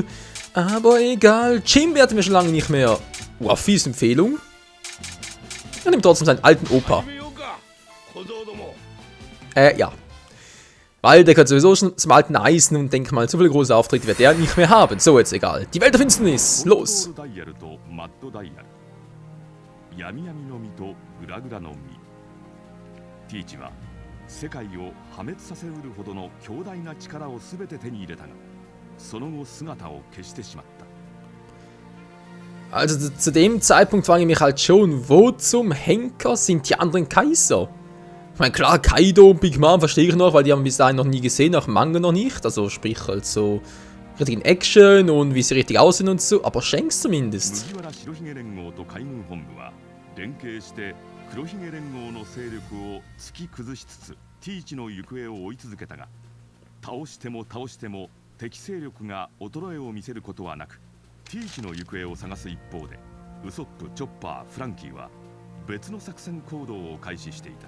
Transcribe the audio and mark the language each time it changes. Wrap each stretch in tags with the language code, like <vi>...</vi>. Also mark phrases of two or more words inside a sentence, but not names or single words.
<de>Aber egal, Jimbe hatten wir schon lange nicht mehr. Ruffys Empfehlung. Er nimmt trotzdem seinen alten Opa. Ja. Weil der gehört sowieso schon zum alten Eisen und denke mal, so viele große Auftritte wird der nicht mehr haben. So, jetzt egal. Die Welt der Finsternis, los!</de> <ja>闇闇の実とグラグラの実。ティーチは世界を破滅させうるほどの強大な力をすべて手に入れたが、その後姿を消してしまった。</ja> <de>Also zu dem Zeitpunkt frage ich mich halt schon, wo zum Henker sind die anderen Kaiser? Ich meine, klar, Kaido und Big Mom verstehe ich noch, weil die haben bis dahin noch nie gesehen, auch Manga noch nicht. Also sprich halt so richtig in Action und wie sie richtig aussehen und so, aber Shanks zumindest.</de> <ja>連携して黒ひげ連合の勢力を突き崩しつつティーチの行方を追い続けたが、倒しても敵勢力が衰えを見せることはなく、ティーチの行方を探す一方でウソップ、チョッパー、フランキーは別の作戦行動を開始していた。</ja>